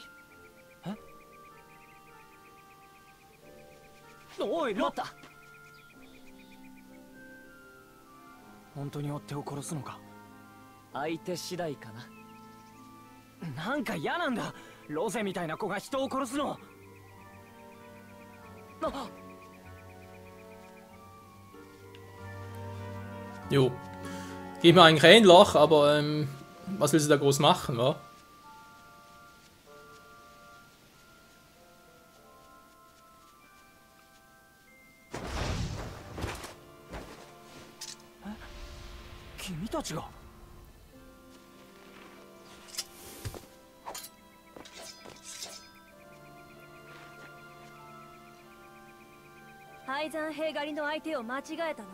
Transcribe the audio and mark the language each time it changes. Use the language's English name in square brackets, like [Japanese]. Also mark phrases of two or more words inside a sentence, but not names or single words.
[Japanese] え？おい、待った。本当に追っ手を殺すのか？相手次第かな。なんか嫌なんだ。ロゼみたいな子が人を殺すの。あ、 [German] Jo. Geht mir eigentlich ähnlich, aber was will sie da groß machen, wa? [Japanese] 君たちが。廃山兵狩りの相手を間違えたな。